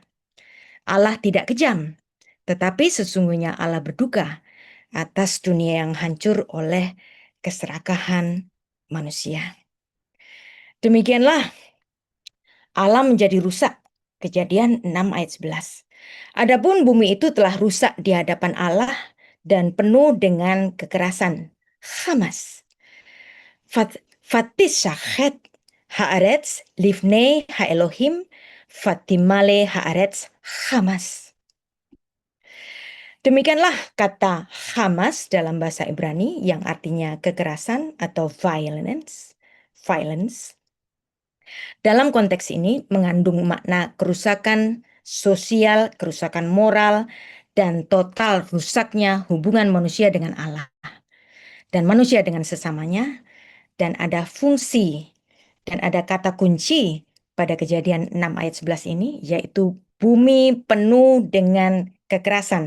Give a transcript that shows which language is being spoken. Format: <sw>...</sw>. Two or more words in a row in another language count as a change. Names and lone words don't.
<id>Allah tidak kejam, tetapi sesungguhnya Allah berduka atas dunia yang hancur oleh keserakahan manusia. Demikianlah Allah menjadi rusak. Kejadian 6 ayat 11. Adapun bumi itu telah rusak di hadapan Allah dan penuh dengan kekerasan. Hamas.</id> <he>ותשחת הארץ לפני האלהים ותמלא הארץ חמס.</he> <id>Demikianlah kata Hamas dalam bahasa Ibrani yang artinya kekerasan atau violence. Dalam konteks ini mengandung makna kerusakan sosial, kerusakan moral, dan total rusaknya hubungan manusia dengan Allah dan manusia dengan sesamanya, dan ada fungsi dan ada kata kunci pada Kejadian 6 ayat 11 ini, yaitu bumi penuh dengan kekerasan.</id>